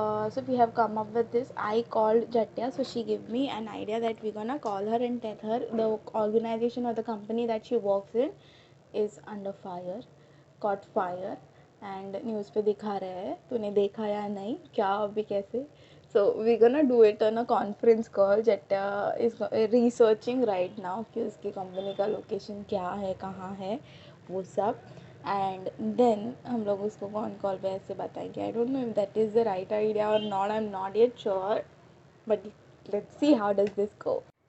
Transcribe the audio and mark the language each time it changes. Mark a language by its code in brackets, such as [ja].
[en] So we have come up with this. I called Jatya, so she gave me an idea that we're gonna call her and tell her the organization or the company that she works in is under fire, caught fire, and news [hi] पे दिखा रहे हैं. तूने देखा या नहीं? क्या अभी कैसे? [en] So we're gonna do it on a conference call. Jatya is researching right now [hi] कि उसकी कंपनी का लोकेशन क्या है, कहाँ है, वो सब. [en] and then [hi] हम लोग उसको कॉन कॉल पे ऐसे बताएंगे. [en] I don't know if that is the right idea [hi] और [en] Not. I am not yet sure but let's see how does this go.